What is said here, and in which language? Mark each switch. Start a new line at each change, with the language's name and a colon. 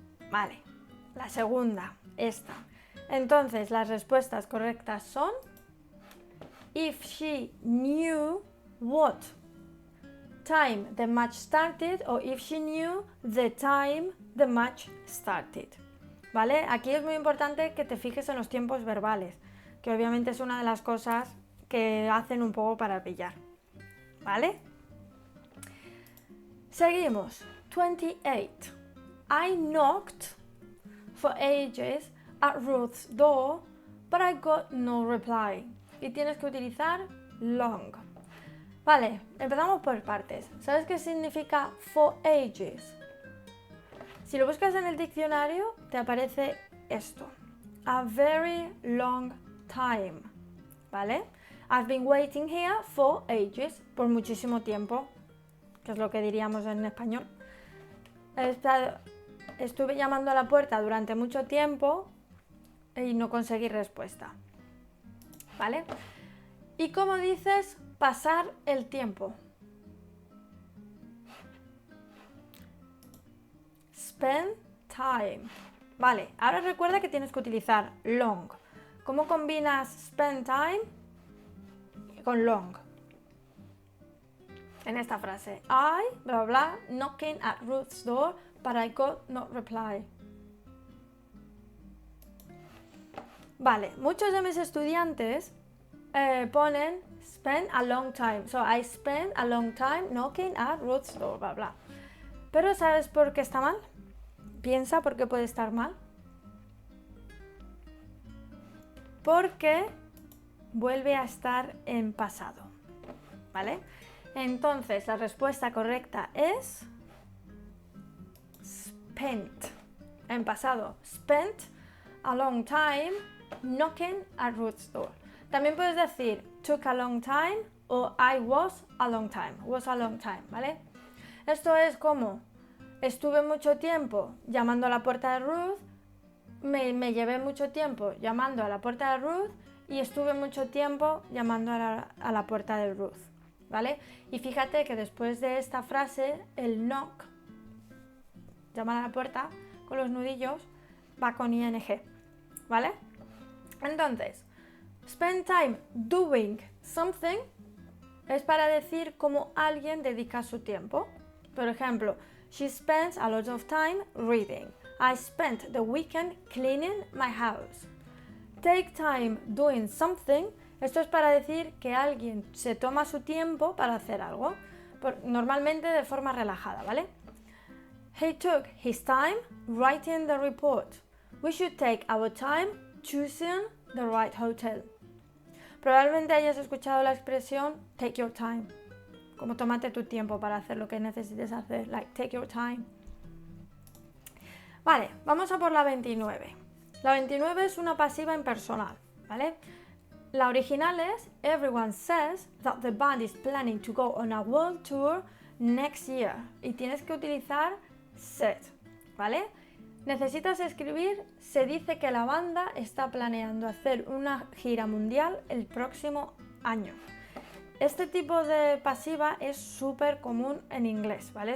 Spanish: Vale, la segunda, esta. Entonces, las respuestas correctas son if she knew what time the match started o if she knew the time the match started. ¿Vale? Aquí es muy importante que te fijes en los tiempos verbales. que obviamente es una de las cosas que hacen un poco para pillar, ¿vale? Seguimos. 28.
English: I knocked for ages at Ruth's door, but I got no reply.
Spanish: Y tienes que utilizar long. Vale, empezamos por partes. ¿Sabes qué significa for ages? Si lo buscas en el diccionario, te aparece esto.
English: A very long time. ¿Vale? I've been waiting here for ages.
Spanish: Por muchísimo tiempo. Que es lo que diríamos en español. Estuve llamando a la puerta durante mucho tiempo y no conseguí respuesta. ¿Vale? ¿Y cómo dices pasar el tiempo? Spend time. Vale, ahora recuerda que tienes que utilizar long. ¿Cómo combinas spend time con long? En esta frase.
English: I, bla bla, knocking at Ruth's door, but I got no reply.
Spanish: Vale, muchos de mis estudiantes ponen spend a long time.
English: So I spend a long time knocking at Ruth's door, bla bla.
Spanish: Pero ¿sabes por qué está mal? Piensa por qué puede estar mal. Porque vuelve a estar en pasado. ¿Vale? Entonces la respuesta correcta es spent. En pasado.
English: Spent a long time knocking at Ruth's door. También puedes decir took a long time o I was a long time. Was a long time, ¿vale?
Spanish: Esto es como estuve mucho tiempo llamando a la puerta de Ruth, me llevé mucho tiempo llamando a la puerta de Ruth y estuve mucho tiempo llamando a la puerta de Ruth, ¿vale? Y fíjate que después de esta frase, el knock, llamar a la puerta, con los nudillos, va con ing, ¿vale? Entonces, spend time doing something es para decir cómo alguien dedica su tiempo.
English: Por ejemplo, she spends a lot of time reading. I spent the weekend cleaning my house. Take time doing something.
Spanish: Esto es para decir que alguien se toma su tiempo para hacer algo, normalmente de forma relajada, ¿vale?
English: He took his time writing the report. We should take our time choosing the right hotel.
Spanish: Probablemente hayas escuchado la expresión take your time, como tómate tu tiempo para hacer lo que necesites hacer, like take your time. Vale, vamos a por la 29. La 29 es una pasiva impersonal, ¿vale?
English: La original es everyone says that the band is planning to go on a world tour next year.
Spanish: Y tienes que utilizar said, ¿vale? Necesitas escribir se dice que la banda está planeando hacer una gira mundial el próximo año. Este tipo de pasiva es súper común en inglés, ¿vale?